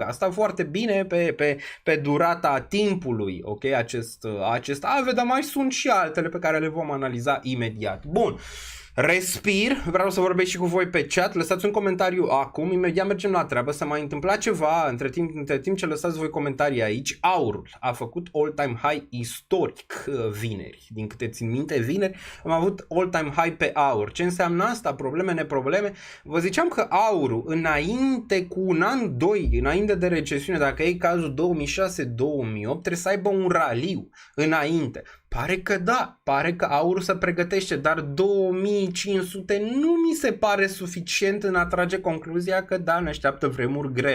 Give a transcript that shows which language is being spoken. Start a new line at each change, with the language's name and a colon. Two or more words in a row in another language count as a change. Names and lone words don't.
Romanian: Asta foarte bine pe durata timpului, ok, acest Aave, dar mai sunt și altele pe care le vom analiza imediat. Bun. Respir, vreau să vorbesc și cu voi pe chat, lăsați un comentariu acum, imediat mergem la treabă, să mai întâmpla ceva între timp ce lăsați voi comentarii aici. Aurul a făcut
English: all-time high
Romanian: istoric vineri, din câte țin minte, vineri am avut
English: all-time high
Romanian: pe aur. Ce înseamnă asta? Probleme, neprobleme? Vă ziceam că aurul înainte cu un an, doi, înainte de recesiune, dacă e cazul 2006-2008, trebuie să aibă un raliu înainte. Pare că da, pare că aurul se pregătește, dar 2500 nu mi se pare suficient în a trage concluzia că da, ne așteaptă vremuri grele.